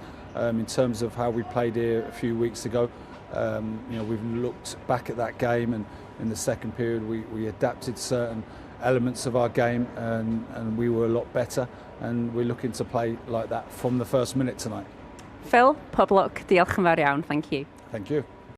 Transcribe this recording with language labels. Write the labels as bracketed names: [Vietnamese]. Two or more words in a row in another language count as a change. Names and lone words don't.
[English] In terms of how we played here a few weeks ago, we've looked back at that game, and in the second period we adapted certain elements of our game, and we were a lot better, and we're looking to play like that from the first minute tonight. [Welsh] Phil, pob lwc, diolch yn fawr iawn, [English] thank you. Thank you.